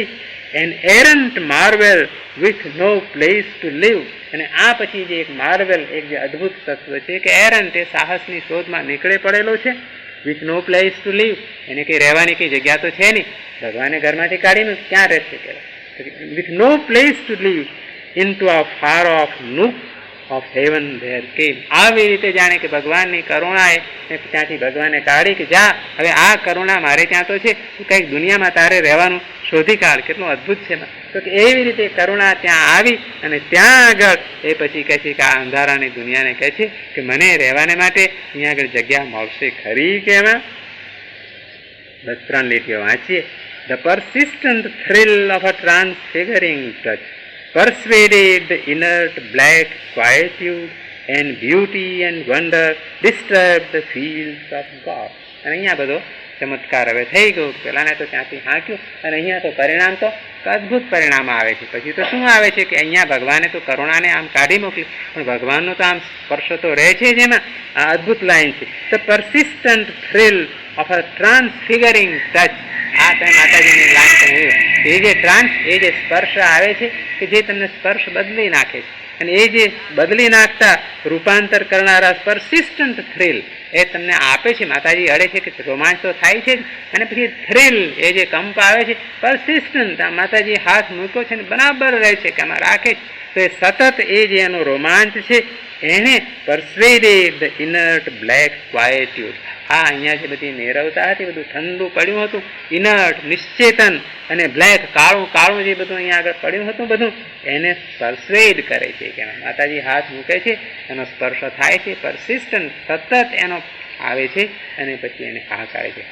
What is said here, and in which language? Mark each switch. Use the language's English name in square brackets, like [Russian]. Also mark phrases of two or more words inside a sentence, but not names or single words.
[English] An errant marvel with no place to live. [Gujarati] અને આ પછી જે એક માર્વેલ, એક જે અદ્ભુત તત્વ છે કે એરન્ટ, એ સાહસની શોધમાં નીકળે પડેલો છે. [English] with no place to live, [Gujarati] એને કંઈ રહેવાની કંઈ જગ્યા તો છે નહીં. ભગવાને ઘરમાંથી કાઢીને ક્યાં રહેશે? [English] with no place to live into a far off nook of heaven there came. [Gujarati] આવી રીતે જાણે કે ભગવાનની કરુણાએ ત્યાંથી ભગવાને કાઢી કે જા, હવે આ કરુણા મારે ત્યાં તો છે, કંઈક દુનિયામાં તારે રહેવાનું શોધી કાઢ. કેટલું અદ્ભુત છે. તો કે એવી રીતે કરુણા ત્યાં આવી અને ત્યાં આગળ એ પછી કહે છે કે આ અંધારાની દુનિયાને કહે છે કે મને રહેવાને માટે અહીંયા આગળ જગ્યા મળશે ખરી? કે એમાં બસ 3 લીટીઓ વાંચીએ. [English] The persistent thrill of a transfiguring touch persuaded the inert black quietude, and beauty and wonder disturbed the fields of God. [Gujarati] અને અહીંયા બધો ચમત્કાર હવે થઈ ગયો. પેલાને તો ત્યાંથી હાંક્યું અને અહીંયા તો પરિણામ તો અદ્ભુત પરિણામ આવે છે. પછી તો શું આવે છે કે અહીંયા ભગવાને તો કરુણાને આમ કાઢી મોકલી, પણ ભગવાનનો તો આમ સ્પર્શ તો રહે છે જ એમાં. આ અદ્ભુત લાઈન છે. [English] ધ persistent thrill of a transfiguring touch. [Gujarati] આ તમે માતાજીની લાઈન તમે એ જે એ જે સ્પર્શ આવે છે કે જે તમને સ્પર્શ બદલી નાખે છે, અને એ જે બદલી નાખતા રૂપાંતર કરનારા [English] persistent thrill [Gujarati] એ તમને આપે છે. માતાજી અડે છે કે રોમાંચ તો થાય છે જ, અને પછી થ્રિલ, એ જે કંપ આવે છે, persistent, આ માતાજી હાથ મૂક્યો છે ને બરાબર રહે છે કે આમાં રાખે છે. તો એ સતત એ જે એનો રોમાંચ છે એને [English] persuaded the inert black quietude. [Gujarati] આ અહીંયા જે બધી નીરવતા હતી, બધું ઠંડુ પડ્યું હતું, ઇનર્ટ, નિશ્ચેતન, અને બ્લેક, કાળું જે બધું અહીંયા આગળ પડ્યું હતું, બધું એને પરસ્વેડ કરે છે કે માતાજી હાથ મૂકે છે, એનો સ્પર્શ થાય છે, persistent, સતત એનો આવે છે, અને પછી એને આવકારે છે.